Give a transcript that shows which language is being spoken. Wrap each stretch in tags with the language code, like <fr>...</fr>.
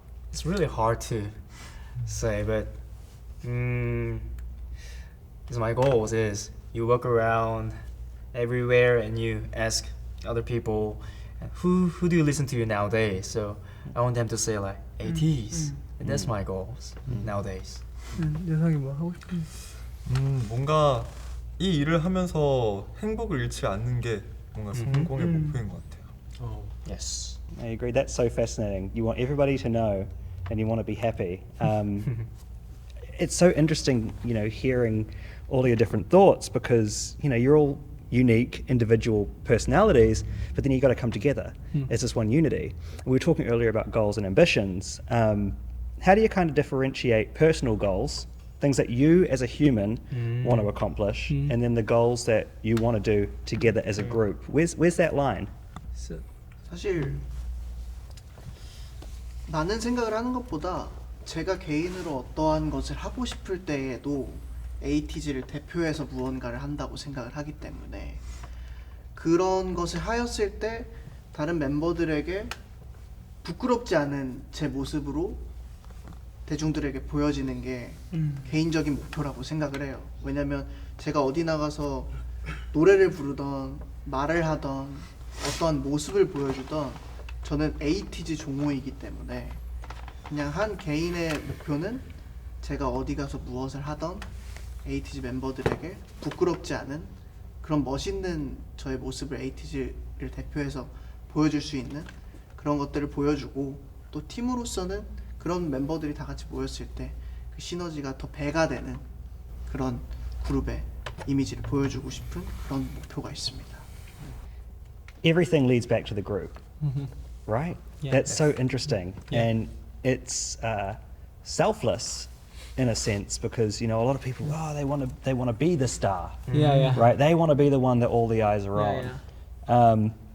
<en>It's really hard to say, but my goals is you walk around everywhere and you ask other people, who do you listen to nowadays? So I want them to say like ATEEZ, and that's my goals nowadays.</en> <ko>예상이 뭐 하고 싶은? 뭔가 이 일을 하면서 행복을 잃지 않는 게 뭔가 성공의 목표인 것 같아요.</ko> <en>Yes. I agree. That's so fascinating. You want everybody to know, and you want to be happy. It's so interesting, hearing all your different thoughts, because you're all unique individual personalities, but then you got to come together as this one unity. We were talking earlier about goals and ambitions. How do you kind of differentiate personal goals, things that you as a human want to accomplish, and then the goals that you want to do together as a group? Where's that line?</en> <ko>사실 많은 생각을 하는 것보다 제가 개인으로 어떠한 것을 하고 싶을 때에도 ATEEZ를 대표해서 무언가를 한다고 생각을 하기 때문에 그런 것을 하였을 때 다른 멤버들에게 부끄럽지 않은 제 모습으로 대중들에게 보여지는 게 개인적인 목표라고 생각을 해요. 왜냐면 제가 어디 나가서 노래를 부르던 말을 하던 어떠한 모습을 보여주던 저는 ATEEZ 종호이기 때문에 그냥 한 개인의 목표는 제가 어디 가서 무엇을 하던 ATEEZ 멤버들에게 부끄럽지 않은 그런 멋있는 저의 모습을 ATEEZ를 대표해서 보여줄 수 있는 그런 것들을 보여주고, 또 팀으로서는 그런 멤버들이 다 같이 모였을 때 그 시너지가 더 배가 되는 그런 그룹의 이미지를 보여주고 싶은 그런 목표가 있습니다.</ko> <en>Everything leads back to the group, right? Yeah. That's so interesting, Yeah. and it's selfless in a sense because you know a lot of people they want to be the star, Yeah. right? They want to be the one that all the eyes are on. Yeah.</en>